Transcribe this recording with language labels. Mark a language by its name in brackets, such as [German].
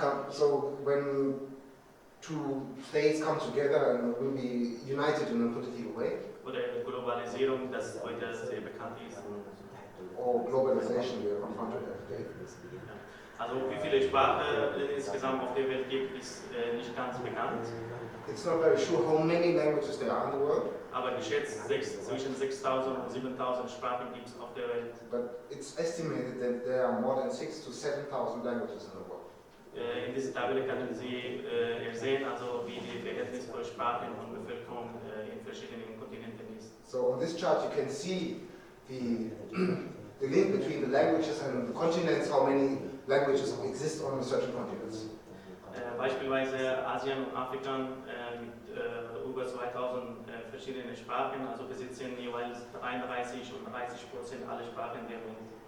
[English] So when two states come together and will be united in a political way, [German] oder Globalisierung, das heute sehr bekannt ist. [English] or globalization, we are confronted every day. [German] Also wie viele Sprachen insgesamt auf der Welt gibt, ist nicht ganz bekannt. [English] It's not very sure how many languages there are in the world, [German] Aber geschätzt zwischen 6.000 und 7.000 Sprachen gibt es auf der Welt. [English] but it's estimated that there are more than 6,000 to 7,000 languages in the world. [German] In dieser Tabelle können Sie sehen, also wie die Verhältnis von Sprachen und Bevölkerung in verschiedenen Kontinenten ist. [English] So on this chart you can see the link between the languages and the continents, how many languages exist on certain continents. [German] Beispielsweise Asien und Afrika mit über 2000 verschiedenen Sprachen, also besitzen jeweils 33 und 30% aller Sprachen der Welt.